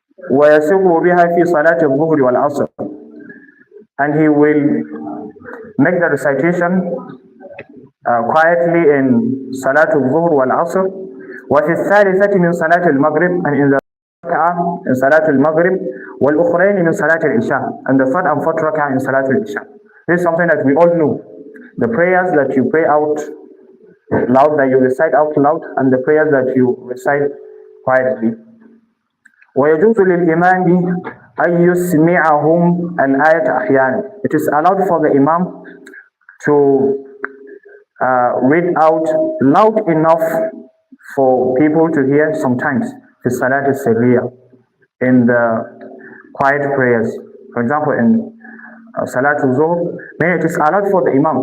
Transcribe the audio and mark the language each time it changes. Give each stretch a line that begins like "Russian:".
Arabic: وَيَسِرُّ بِهَا فِي صَلَاةِ الظُّهْرِ وَالْعَصْرِ,
English: and he will make the recitation quietly in Salatul Zuhr wal Asr,
Arabic: وفي الثالثة من صلاة المغرب,
English: and in the rak'ah in Salatul Maghrib,
Arabic: والأخرين من صلاة العشاء,
English: and the third and fourth rak'ah in Salatul Isha. This is something that we all know. The prayers that you pray out loud, that you recite out loud, and the prayers that you recite quietly.
Arabic: ويجوز للإمام أن يسمعهم الآية أحيانا.
English: It is allowed for the Imam to read out loud enough for people to hear sometimes,
Arabic: في الصلاة السرية,
English: in the quiet prayers. For example, in Salatul Zuhr, then it is allowed for the Imam.